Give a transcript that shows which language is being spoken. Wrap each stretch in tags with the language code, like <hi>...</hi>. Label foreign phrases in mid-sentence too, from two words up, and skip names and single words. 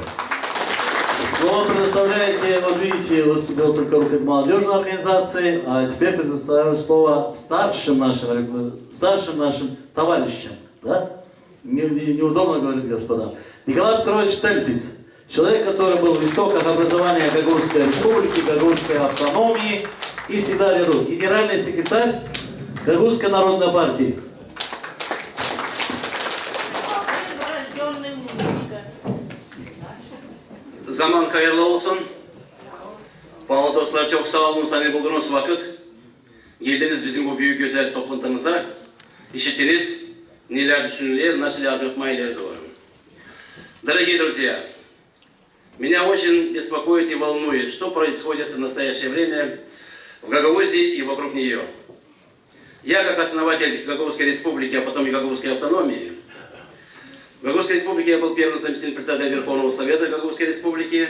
<ru>Слово предоставляете, вот видите, выступил только руководитель молодежной организации, а теперь предоставляю слово старшим нашим товарищам. Да? Неудобно говорить, господа. Николай Петрович Тельпис, человек, который был в истоках образования Гагаузской республики, Гагаузской автономии и всегда рядом. Генеральный секретарь Гагаузской народной партии.</ru> <gag>Заман хайырлы olsun. Бала достар, çok sağ olun, sani buldunuz vakit. Geldiniz bizim bu büyük güzel toplantımıza. İşittiniz, neler düşünülüyor, nasıl azaltmayı doğru.</gag> <ru>Дорогие друзья, меня очень беспокоит и волнует, что происходит в настоящее время в Гагаузии и вокруг нее. Я, как основатель Гагаузской республики, а потом и Гагаузской автономии, в Гагаузской республике я был первым заместителем председателя Верховного Совета Гагаузской республики.</ru>